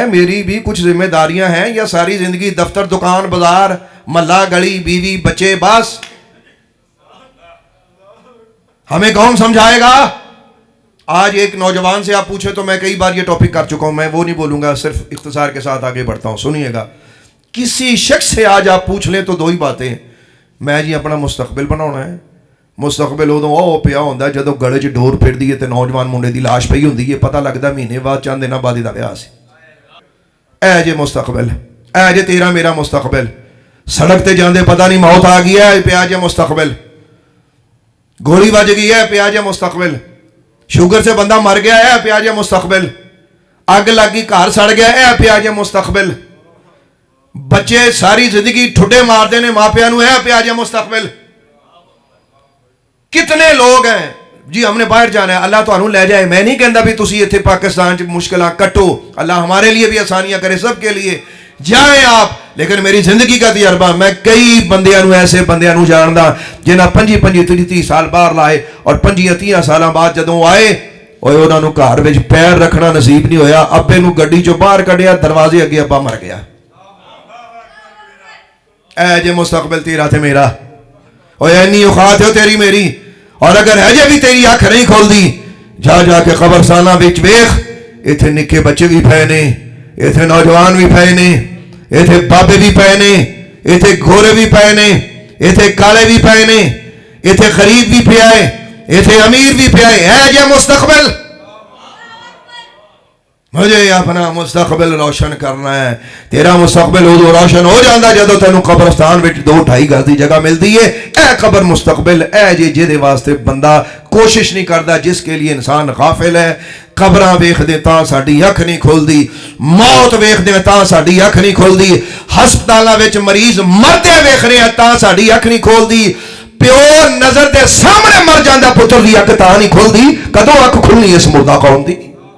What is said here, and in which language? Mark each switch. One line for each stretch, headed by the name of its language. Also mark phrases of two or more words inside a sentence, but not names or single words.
Urdu: میری بھی کچھ ذمہ داریاں ہیں؟ یا ساری زندگی دفتر، دکان، بازار، محلہ، گلی، بیوی، بچے، بس ہمیں کون سمجھائے گا؟ آج ایک نوجوان سے آپ پوچھیں تو میں کئی بار یہ ٹاپک کر چکا ہوں، میں وہ نہیں بولوں گا، صرف اختصار کے ساتھ آگے بڑھتا ہوں، سنیے گا۔ کسی شخص سے آج آپ پوچھ لیں تو دو ہی باتیں، میں جی اپنا مستقبل بنانا ہے۔
Punjabi: مستقبل ادو وہ پیا ہوتا ہے جدو گلے چ ڈور پھر دی تے نوجوان منڈے دی لاش پئی ہوندی ہے، پتہ لگتا مہینے بعد، چند دنوں بعد دا ویاہ سی۔ اے جے مستقبل، اے جے تیرا میرا مستقبل۔ سڑک تے جاندے پتہ نہیں موت آ گئی ہے، پیا جے مستقبل۔ گولی وج گئی ہے، پیا جے مستقبل۔ شوگر سے بندہ مر گیا ہے، پیا جے مستقبل۔ اگ لگ گئی، گھر سڑ گیا ہے، پیا جے مستقبل۔ بچے ساری زندگی ٹھڈے مارتے نے ماں پیو نو، ہے پیا جے مستقبل۔
Urdu: کتنے لوگ ہیں جی ہم نے باہر جانا ہے،
Punjabi: اللہ تانوں لے جائے، میں نہیں کہندا بھی تسی ایتھے پاکستان چ مشکلاں کٹو،
Urdu: اللہ ہمارے لیے بھی آسانیاں کرے، سب کے لیے جائیں آپ، لیکن میری زندگی کا تجربہ،
Punjabi: میں کئی بندیاں نو، ایسے بندیاں نو جاندا جنہاں 25-30 سال باہر لائے اور 25-30 سالاں بعد جدوں آئے اوے انہاں نو گھر وچ پیر رکھنا نصیب نہیں ہویا، ابے نو گڈی چوں باہر کڈیا، دروازے اگے ابا مر گیا۔ اے جے مستقبل تیرا تے میرا، اوے اینی اوقات ہے تیری میری، اور اگر ہے جے بھی تیری اکھ نہیں کھول دی، جا جا کے قبرستانہ وچ ویکھ، ایتھے نکے بچے بھی پئے نے، ایتھے نوجوان بھی پئے نے، ایتھے بابے بھی پئے نے، ایتھے گھوڑے بھی پئے نے، ایتھے کالے بھی پئے نے، ایتھے غریب بھی پیا ہے، ایتھے امیر بھی پیا ہے جے مستقبل۔
Urdu: مجھے اپنا مستقبل روشن کرنا ہے۔
Punjabi: تیرا مستقبل ادو روشن ہو جاتا جدو تینوں قبرستان وچ 2-2.5 گز دی جگہ ملتی ہے۔ اے قبر مستقبل، اے جے جے دے واسطے بندہ کوشش نہیں کرتا،
Urdu: جس کے لیے انسان غافل ہے۔
Punjabi: قبراں ویکھ دے تاں ساڈی اکھ نہیں کھلدی، موت ویکھ دے تاں ساڈی اکھ نہیں کھلدی، ہسپتالاں وچ مریض مردے ویکھ رہے ہیں تاں ساڈی اکھ نہیں کھلدی، پیو نظر دے سامنے مر جاندا پتر دی اکھ تاں نہیں کھلدی، کدوں اکھ کھلنی اس مردہ قوم دی؟